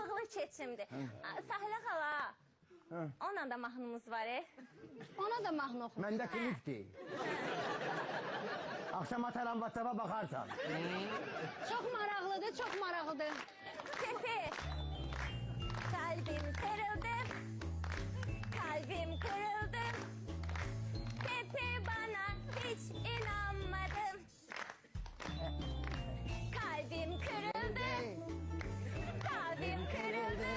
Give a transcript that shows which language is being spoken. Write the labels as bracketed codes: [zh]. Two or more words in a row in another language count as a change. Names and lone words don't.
[az] keçimdir. Sahilə xala, onunla da mahnımız var. Ona da mahnı oxu. Məndə klipdir. [tr] Akşam ataram WhatsApp'a bakarsan. [az] Çox maraqlıdır, çox maraqlıdır. [tr] Pepe, kalbim kırıldı, kalbim kırıldı. Pepe bana hiç inanmadı. Kalbim kırıldı, kalbim kırıldı.